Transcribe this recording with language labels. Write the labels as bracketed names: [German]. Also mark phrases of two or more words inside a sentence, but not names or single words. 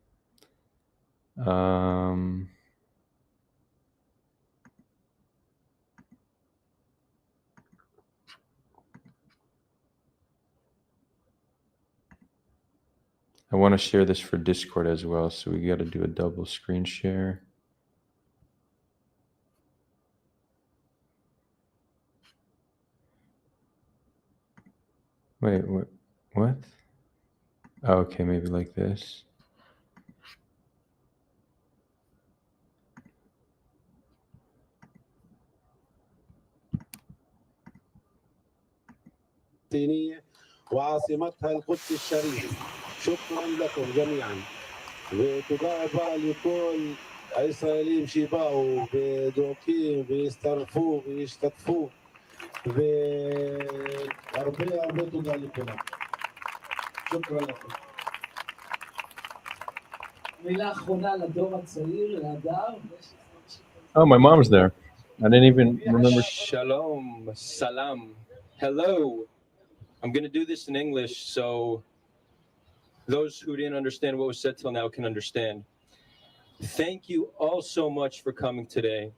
[English] I want to share this for Discord as well, so we got to do a double screen share. Wait, what? Oh, okay, maybe like this. [Arabic] وعاصمتها القدس الشريف. شكرا لكم جميعا [Hebrew] ותודה רבה לכל הישראלים שבאו ודורכים והצטרפו והשתתפו והרבה תודה לכולם. [Arabic] شكرا لكم. [Hebrew] מילה אחרונה לדור הצעיר, להדר. [English] Oh, my mom's there. I didn't even remember. Shalom, salam, hello. I'm going to do this in English so those who didn't understand what was said till now can understand. Thank you all so much for coming today.